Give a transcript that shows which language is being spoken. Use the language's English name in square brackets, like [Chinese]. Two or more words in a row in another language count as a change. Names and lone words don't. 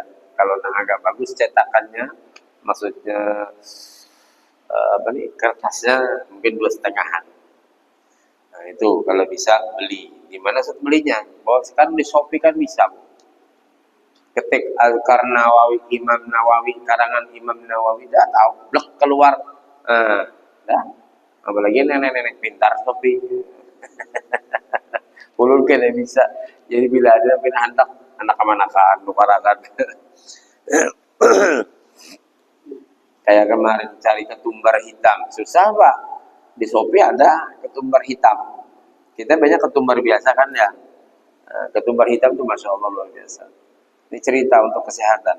[Indonesian] Kalau agak bagus cetakannya, maksudnya kertasnya mungkin 2,5-an. Nah itu kalau bisa beli. Di mana belinya? Bahwa sekarang di Shopee kan bisa. Ketik Azkar Nawawi, Imam Nawawi, karangan Imam Nawawi, dah tahu, blek keluar. Dah. Apalagi nenek-nenek pintar Shopee. Ulun kan bisa. Jadi bila ada hantak anak kemanakan, luparakan. Kayak kemarin cari ketumbar hitam, susah Pak. Di Shopee ada ketumbar hitam. Kita banyak ketumbar biasa kan ya. Ketumbar hitam itu [Arabic] ما شاء الله [Indonesian] luar biasa. Ini cerita untuk kesehatan.